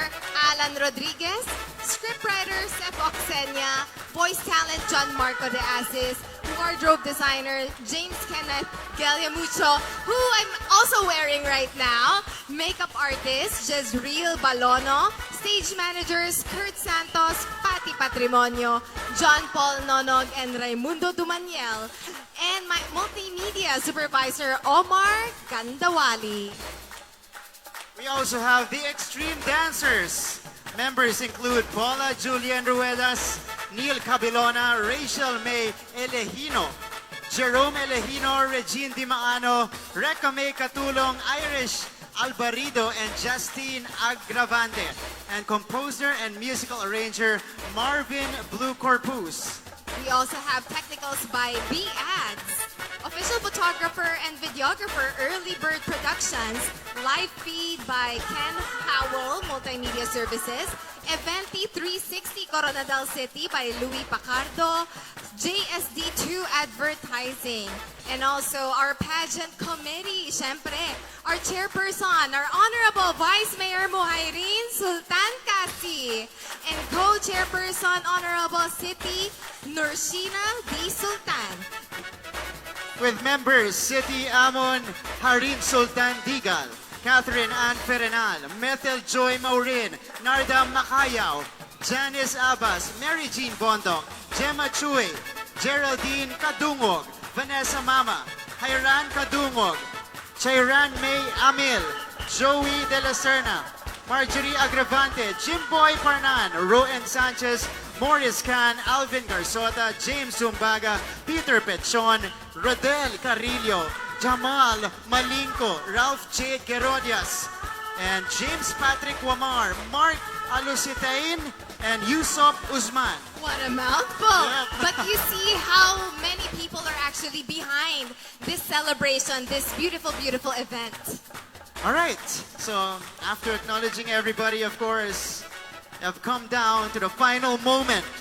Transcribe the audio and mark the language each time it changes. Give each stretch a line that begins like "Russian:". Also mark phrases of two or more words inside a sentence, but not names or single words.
English: Alan Rodriguez, scriptwriter Sef Oxenia, voice talent John Marco de Asis, wardrobe designer James Kenneth Galliamucho, who I'm also wearing right now, makeup artist Jezreel Balono, stage managers Kurt Santos, Pati Patrimonio, John Paul Nonog, and Raimundo Dumaniel, and my multimedia supervisor Omar Gandawali. We also have the Extreme Dancers. Members include Paula Julian Ruedas, Neil Cabilona, Rachel May Elehino, Jerome Elehino, Regine Dimaano, Reca May Katulong, Irish Albarido, and Justine Agravante, and composer and musical arranger Marvin Blue Corpus. We also have technicals by B-Ads, official photographer and videographer Early Bird Productions, live feed by Ken Howell Multimedia Services, Eventi 360 Coronadal City by Louis Pacardo, JSD2 Advertising, and also our pageant committee, syempre, our chairperson, our Honorable Vice Mayor Muhayrin Sultan Kasi, and co-chairperson, Honorable City Nursina D. Sultan. With members City Amon Harin Sultan Digal, Catherine Ann Ferenal, Methel Joy Maurin, Narda Makayaw, Janice Abbas, Mary Jean Bondok, Gemma Chue, Geraldine Kadungog, Vanessa Mama, Hayran Kadungog, Chayran May Amil, Joey De La Serna, Marjorie Agravante, Jimboy Parnan, Roen Sanchez, Morris Can, Alvin Garsota, James Zumbaga, Peter Pechon, Rodel Carrillo, Jamal Malinko, Ralph J. Gerodias, and James Patrick Wamar, Mark Alusitain, and Yusop Usman. What a mouthful! But you see how many people are actually behind this celebration, this beautiful, beautiful event. All right, so after acknowledging everybody, of course, have come down to the final moment.